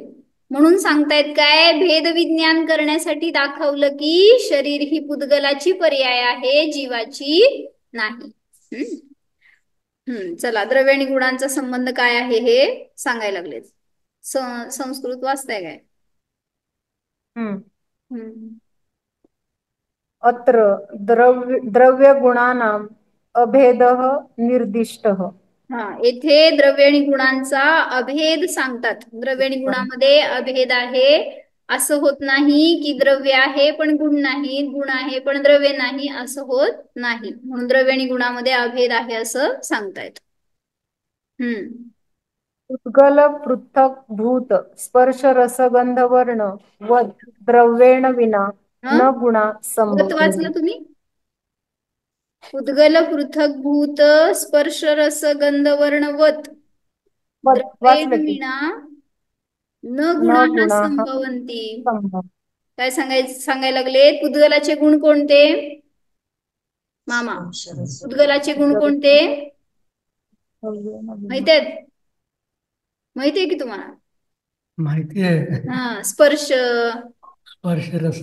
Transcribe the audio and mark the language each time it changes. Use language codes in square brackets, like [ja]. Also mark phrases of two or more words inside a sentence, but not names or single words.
[mr] म्हणून सांगतायत काय, भेद विज्ञान करण्यासाठी दाखवलं की शरीर ही पुद्गलाची पर्याय आहे, जीवाची नाही. चला, द्रव्य आणि गुणांचा संबंध काय आहे हे सांगायला लागले. संस्कृत वाचताय काय? [sa] अत्र द्रव्य गुणानाम अभेदः निर्दिष्टः. [mr] हा, येथे द्रव्य आणि गुणांचा अभेद सांगतात. द्रव्य आणि गुणामध्ये अभेद आहे. असं होत नाही की द्रव्य आहे पण गुण नाही, गुण आहे पण द्रव्य नाही, असं होत नाही. म्हणून द्रव्य आणि गुणामध्ये अभेद आहे असं सांगतायत. [sa] पुद्गल पृथक भूत स्पर्श रसगंध वर्ण वद द्रव्येण विना न गुणा वत संभवती. [mr] वाचलं तुम्ही? [sa] पुद्गल पृथक भूत स्पर्श रस गंध वर्ण वत द्रव्येण [mr] वाचलं की [sa] विना न न गुणाः गुणा संभवन्ति. संभव. [mr] काय सांगायला लागले? पुद्गलाचे गुण कोणते मामा? पुद्गलाचे गुण कोणते माहिती आहेत? माहिती आहे की तुम्हाला? माहिती आहे. हा, स्पर्श, स्पर्श रस,